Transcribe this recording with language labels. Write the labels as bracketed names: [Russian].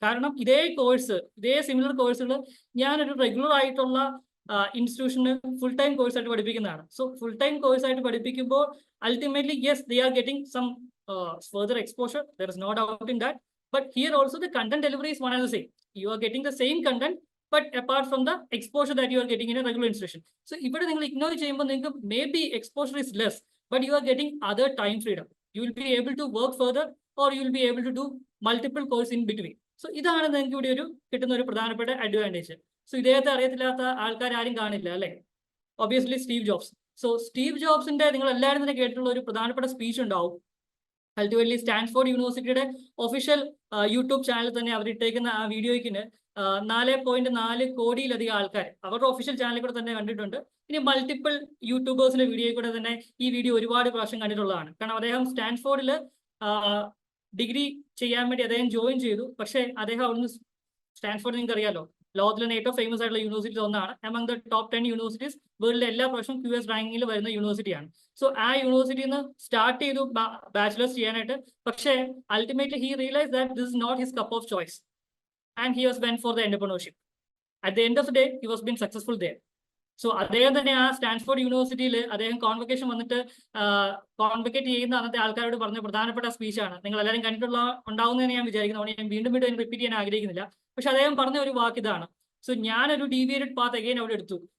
[Malayalam] കാരണം ഇതേ സിമിലർ കോഴ്സുകൾ ഞാനൊരു റെഗുലർ ആയിട്ടുള്ള ഇൻസ്റ്റിറ്റ്യൂഷന് ഫുൾ ടൈം കോഴ്സ് ആയിട്ട് പഠിപ്പിക്കുന്നതാണ്. [English] so full time course [Malayalam] ആയിട്ട് പഠിപ്പിക്കുമ്പോൾ [English] Ultimately yes they are getting some further exposure, there is no doubt in that. But here also the content delivery is one and the same. You are getting the same content, but apart from the exposure that you are getting in a regular institution. So [Malayalam] ഇവിടെ നിങ്ങൾ IGNOയിൽ ചെയ്യുമ്പോൾ നിങ്ങൾക്ക് [English] maybe exposure is less, but you are getting other time freedom. You will be able to work further or you will be able to do multiple course in between. [Malayalam] So ഇതാണ് നിങ്ങൾക്ക് ഇവിടെ കിട്ടുന്ന ഒരു പ്രധാനപ്പെട്ട അഡ്വാൻറ്റേജ്. സോ ഇദ്ദേഹത്തെ അറിയത്തില്ലാത്ത ആൾക്കാർ ആരും കാണില്ല, അല്ലേ? Obviously Steve jobs. So Steve ജോബ്സിന്റെ നിങ്ങൾ എല്ലാവരും തന്നെ കേട്ടിട്ടുള്ള ഒരു പ്രധാനപ്പെട്ട സ്പീച്ച് ഉണ്ടാവും. അൾട്ടിമേറ്റ്ലി സ്റ്റാൻഫോർഡ് യൂണിവേഴ്സിറ്റിയുടെ ഒഫീഷ്യൽ യൂട്യൂബ് ചാനലിൽ തന്നെ അവർ ഇട്ടേക്കുന്ന ആ വീഡിയോയ്ക്ക് 4.4 കോടിയിലധികം ആൾക്കാർ അവരുടെ ഒഫീഷ്യൽ ചാനലിൽ കൂടെ തന്നെ കണ്ടിട്ടുണ്ട്. ഇനി മൾട്ടിപ്പിൾ യൂട്യൂബേഴ്സിന്റെ വീഡിയോയിൽ കൂടെ തന്നെ ഈ വീഡിയോ ഒരുപാട് പ്രാവശ്യം കണ്ടിട്ടുള്ളതാണ്. കാരണം അദ്ദേഹം സ്റ്റാൻഫോർഡിൽ ഡിഗ്രി ചെയ്യാൻ വേണ്ടി അദ്ദേഹം ജോയിൻ ചെയ്തു. പക്ഷേ അദ്ദേഹം അവിടുന്ന് സ്റ്റാൻഫോർഡ് നിങ്ങൾക്ക് അറിയാലോ, ലോകത്തിലെ തന്നെ ഏറ്റവും ഫേമസ് ആയിട്ടുള്ള യൂണിവേഴ്സിറ്റി ഒന്നാണ്. [English] among the top 10 universities [Malayalam] വേൾഡിലെ എല്ലാ പ്രാവശ്യം QS റാങ്കിങ്ങിൽ വരുന്ന യൂണിവേഴ്സിറ്റിയാണ്. സോ ആ യൂണിവേഴ്സിറ്റിയിൽ നിന്ന് സ്റ്റാർട്ട് ചെയ്തു ബാച്ചിലേഴ്സ് ചെയ്യാനായിട്ട്. [English] പക്ഷേ ultimately he realise that this is not his cup of choice and he was went for the entrepreneurship. At the end of the day he was been successful there. [Malayalam] So അദ്ദേഹം തന്നെ ആ Stanford യൂണിവേഴ്സിറ്റിയിൽ അദ്ദേഹം convocation വന്നിട്ട് കോൺവക്കേറ്റ് ചെയ്യുന്ന അന്നത്തെ ആൾക്കാരോട് പറഞ്ഞ പ്രധാനപ്പെട്ട സ്പീച്ചാണ്. നിങ്ങൾ എല്ലാവരും ഉണ്ടാവുന്നതെന്ന് ഞാൻ വിചാരിക്കുന്നു. ഞാൻ വീണ്ടും റിപ്പീറ്റ് ചെയ്യാൻ ആഗ്രഹിക്കുന്നില്ല. പക്ഷെ അദ്ദേഹം പറഞ്ഞ ഒരു വാക്ക് ഇതാണ്. സോ ഞാനൊരു ഡീവിയേറ്റഡ് പാത്ത് അഗൈൻ അവിടെ എടുത്തു.